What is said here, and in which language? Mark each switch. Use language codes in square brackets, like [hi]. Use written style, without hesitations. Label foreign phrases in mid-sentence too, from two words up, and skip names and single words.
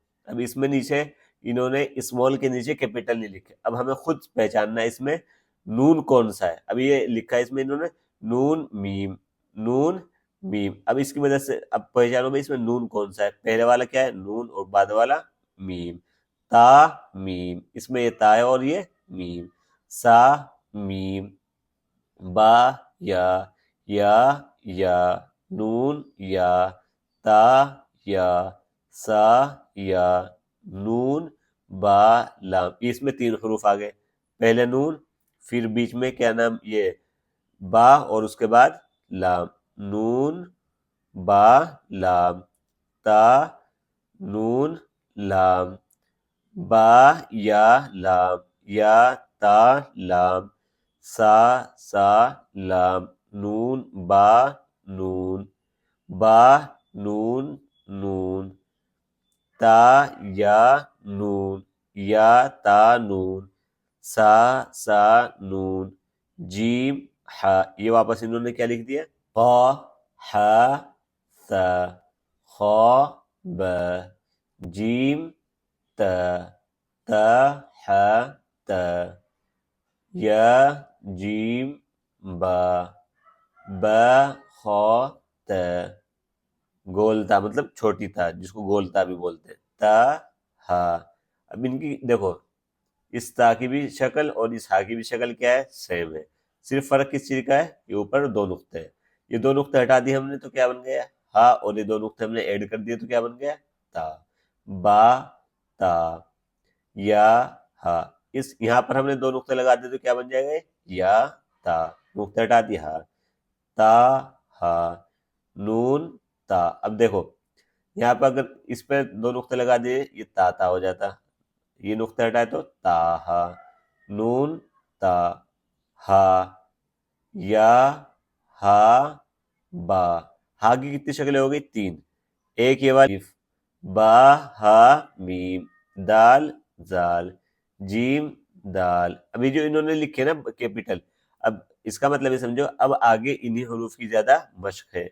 [ur] اب اس میں نیچے انہوں نے اسمال کے نیچے کیپٹل نہیں لکھے، اب ہمیں خود پہچاننا ہے اس میں نون کون سا ہے۔ اب یہ لکھا ہے اس میں انہوں نے نون میم، نون میم۔ اب اس کی مدد سے اب پہچانو میں اس میں نون کون سا ہے، پہلے والا کیا ہے نون اور بعد والا میم۔ تا میم، اس میں یہ تا ہے اور یہ میم۔ سا میم، با یا نون یا تا یا سا یا نون با لام، اس میں 3 حروف آ گئے، پہلے نون پھر بیچ میں کیا نام یہ با اور اس کے بعد لام، نون با لام، تا نون لام، با یا لام یا تا لام، سا لام، نون با نون، با نون نون، تا یا نون یا تا نون، سا نون، جیم ہا۔ یہ واپس انہوں نے کیا لکھ دیا، قا ہا ثا، خا با، جیم تا، تا ہا تا، یا جیم با، با خا تا، گول تا مطلب چھوٹی تا جس کو گول تا بھی بولتے ہیں، تا ہا۔ اب ان کی دیکھو اس تا کی بھی شکل اور اس ہا کی بھی شکل کیا ہے، سیم ہے، صرف فرق کس چیز کا ہے، یہ اوپر 2 نقطے ہیں، یہ 2 نقطے ہٹا دیے ہم نے تو کیا بن گیا ہا، اور یہ 2 نقطے ہم نے ایڈ کر دیے تو کیا بن گیا تا، با تا یا ہا۔ اس یہاں پر ہم نے 2 نقطے لگا دیے تو کیا بن جائے گا یا تا، نقطہ ہٹا دیا ہا، تا ہا نون تا۔ اب دیکھو یہاں پر اگر اس پہ 2 نقطے لگا دیے یہ تا ہو جاتا، یہ نقطہ ہٹائے تو تا ہا، نون تا ہا، یا ہا با۔ ہا کی کتنی شکلیں ہو گئی 3، ایک یہ والی با ہا میم، دال زال، جیم دال۔ ابھی جو انہوں نے لکھے نا کیپٹل، اب اس کا مطلب یہ سمجھو اب آگے انہی حروف کی زیادہ مشق ہے۔